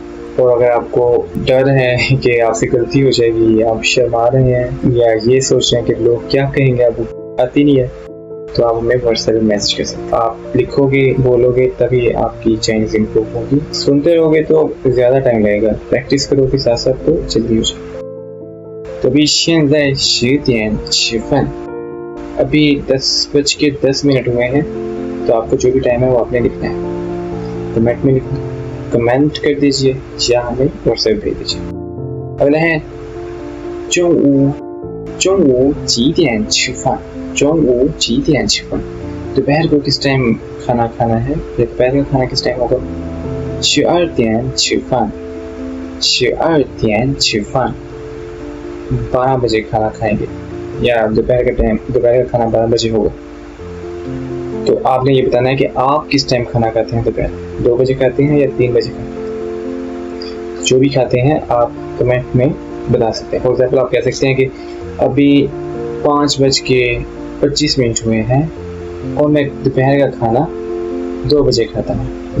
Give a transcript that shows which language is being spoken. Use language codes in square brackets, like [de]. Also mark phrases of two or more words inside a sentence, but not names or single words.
[hi] और अगर आपको डर है कि आपसे गलती हो जाएगी, आप शर्मा रहे हैं या ये सोच रहे हैं कि लोग क्या कहेंगे, आपको आती नहीं है, तो आप हमें व्हाट्सएप में मैसेज कर सकते हैं। आप लिखोगे, बोलोगे, तभी आपकी [en] Chinese improve [hi] होगी। सुनते रहोगे तो ज़्यादा टाइम लगेगा, प्रैक्टिस करोगे साथ साथ तो जल्दी हो जाएगा। तो अभी [zh] 现在10点10分, [hi] अभी 10:10 हुए हैं। तो आपको जो भी टाइम है वो आपने लिखना है, कमेंट में लिखना, कमेंट कर दीजिए या हमें व्हाट्सएप भेज दीजिए। अगला है [zh] 中午几点吃饭，中午几点吃饭। [hi] दोपहर को किस टाइम खाना खाना है, या दोपहर का खाना किस टाइम होगा। [zh] 12 点吃饭，12点吃饭, [hi] 12 बजे खाना खाएंगे, या दोपहर का खाना 12 बजे होगा। तो आपने ये बताना है कि आप किस टाइम खाना खाते हैं। दोपहर 2 बजे खाते हैं या 3 बजे खाते हैं, जो भी खाते हैं आप कमेंट में बता सकते हैं। [en] for example [hi] आप कह सकते हैं कि अभी 5:25 हुए हैं और मैं दोपहर का खाना 2 बजे खाता हूँ।